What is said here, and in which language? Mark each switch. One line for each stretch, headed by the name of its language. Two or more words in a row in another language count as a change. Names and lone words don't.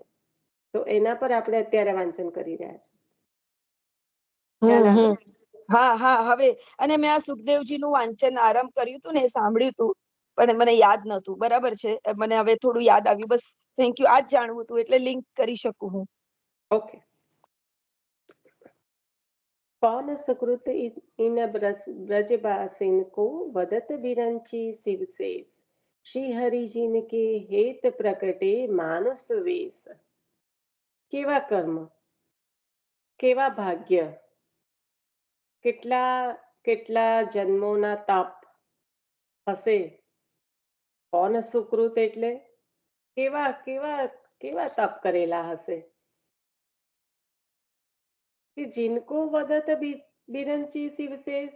Gujarati: તો એના પર આપણે અત્યારે વાંચન કરી રહ્યા છીએ. ખ્યાલ આવે? હા હા, હવે અને મેં આ સુખદેવજીનું વાંચન આરંભ કર્યું હતું ને, એ સાંભળ્યું હતું, પણ મને યાદ નતું. બરાબર છે, મને હવે થોડું યાદ આવ્યું. બસ
English: thank you.
Gujarati: આ જ જાણવું હતું એટલે લિંક કરી શકું હું. ઓકે.
Braj: कौन सुकृत इन ब्रजबासिन को वदत बिरंची शिवशेष श्री हरिजिन के हेत प्रकटे मानुष वेश.
Gujarati: કેવા કર્મ, કેવા ભાગ્ય, કેટલા કેટલા જન્મોના તપ હશે. કોણ સુકૃત એટલે કેવા કેવા કેવા તપ કરેલા હશે કે
Braj: जिनको वदत बिरंची शिवशेष.